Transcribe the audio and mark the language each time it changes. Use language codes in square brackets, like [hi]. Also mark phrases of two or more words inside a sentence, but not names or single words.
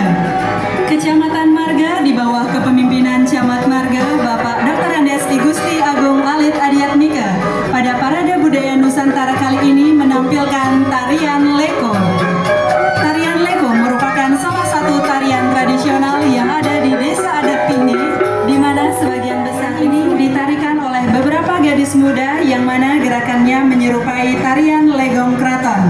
[id] Kecamatan Marga di bawah kepemimpinan Camat Marga Bapak Dr. Andes I Gusti Agung Alit Adiatmika pada Parade Budaya Nusantara kali ini menampilkan tarian leko. Tarian leko merupakan salah satu tarian tradisional yang ada di Desa Adat Pindi, di mana sebagian besar ini ditarikan oleh beberapa gadis muda yang mana gerakannya menyerupai tarian legong kraton.